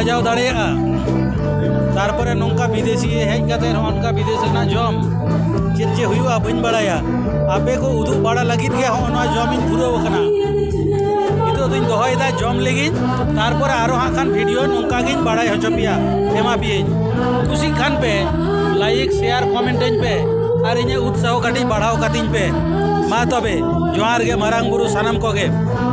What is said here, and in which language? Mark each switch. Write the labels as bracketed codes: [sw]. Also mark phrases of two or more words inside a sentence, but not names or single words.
[sat] हजाव दाड़ेगा तारपरे नौका विदेशी हेज काते उनका विदेश ना जम चेद चे हुआ बन बड़ाया आपे को उदू बड़ा लगित गया हो ना जम इन धुरो वकना इतो दिन दोहयदा जम लेगिन तारपरे आरो हाखान वीडियो नौका गिन बड़ाय हचपिया एमा पिए खुशी खान पे [en] like share comment [sat] पे और इन उत्साह काटी बढ़ाव कातिन पे मा तबे जोहार गे मारांग बुरु सानाम कोगे।